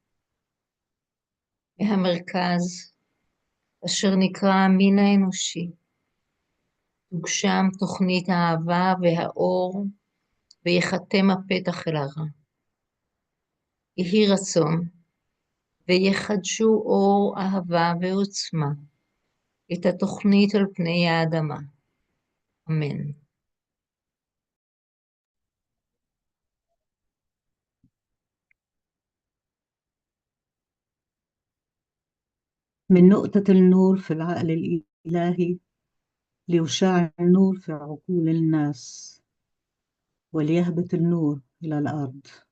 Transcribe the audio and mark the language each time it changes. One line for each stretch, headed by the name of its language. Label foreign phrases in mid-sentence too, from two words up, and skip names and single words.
Hebrew: מהמרכז, אשר נקרא המין האנושי, תוגשם תוכנית האהבה והאור, ויחתם הפתח אל הרע. יהי רצון, ויחדשו אור אהבה ועוצמה, את התוכנית על פני האדמה. אמן.
Arabic: من نقطة النور في العقل الإلهي ليشع النور في عقول الناس وليهبط النور إلى الأرض.